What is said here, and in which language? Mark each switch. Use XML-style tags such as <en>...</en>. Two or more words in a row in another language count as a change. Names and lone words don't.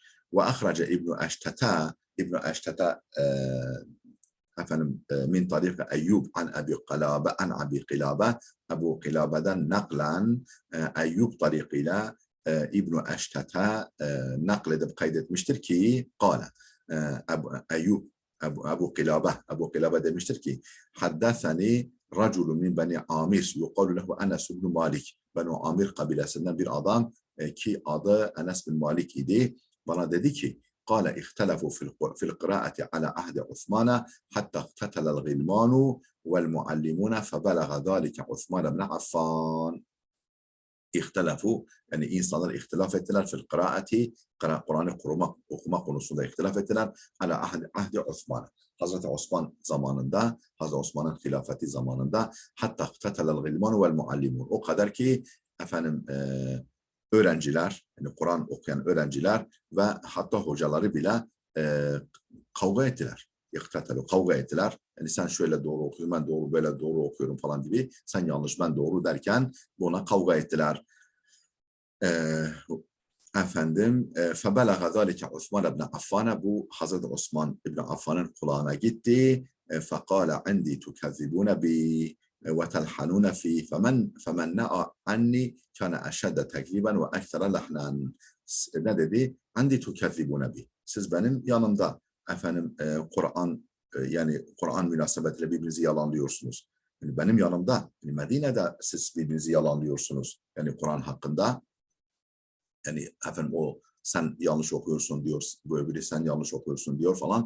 <ar>وأخرج</ar> <tr>İbn-i Eşteta efendim</tr> <ar>من طريق أيوب عن أبي قلابة</ar> <tr>Ebu Qilabe'den naklen Eyyub tariqıyla İbn-i Eşteta nakledip kaydetmiştir ki kâle Eyyub Ebu Qilabe demiştir ki</tr> <ar>حدثني رجل من بني عامر يقال له أنس بن مالك</ar> <tr>Benu Amir kabilesinden bir adam ki adı Enes bin Malik idi bana dedi ki</tr> <ar>قال اختلفوا في القراءة على عهد عثمان حتى اقتتل الغلمان والمعلمون فبلغ ذلك عثمان بن عفان</ar> <tr>İhtilafu yani insanlar ihtilaf ettiler</tr> <ar>في القراءة</ar> <tr>Kur'an'ı okuma konusunda ihtilaf ettiler</tr> <ar>على عهد عثمان</ar> <tr>Hazreti Osman zamanında Hazreti Osman'ın hilafeti zamanında hatta</tr> <ar>اقتتل الغلمان والمعلمون</ar> <tr>o kadar ki efendim öğrenciler yani Kur'an okuyan öğrenciler ve hatta hocaları bile kavga ettiler. Kavga ettiler. Yani sen şöyle doğru okuyorsun, ben doğru böyle doğru okuyorum falan gibi. Sen yanlış, ben doğru derken buna kavga ettiler. Efendim</tr> <ar>فَبَلَغَ ذَٰلِكَ عُثْمَانَ بْنَ عَفَّانَ</ar> <tr>bu Hazreti Osman İbni Affan'ın kulağına gitti.</tr> <ar>فَقَالَ عِنْدِي تُكَذِّبُونَ بِي وَتَلْحَنُونَ فِي فَمَنْ نَأَ عَنِّي كَانَ أَشَدَّ تَكْذِيبًا وَأَكْثَرَ لَحْنًا</ar> <tr>ne dedi?</tr> <ar>عِنْدِي تُكَذِّبُونَ بِي</ar> <tr>siz benim yanımda efendim Kur'an yani Kur'an münasebetiyle birbirinizi yalanlıyorsunuz. Yani benim yanımda yani Medine'de siz birbirinizi yalanlıyorsunuz. Yani Kur'an hakkında yani efendim o sen yanlış okuyorsun diyor, bu öbürü sen yanlış okuyorsun diyor falan.</tr>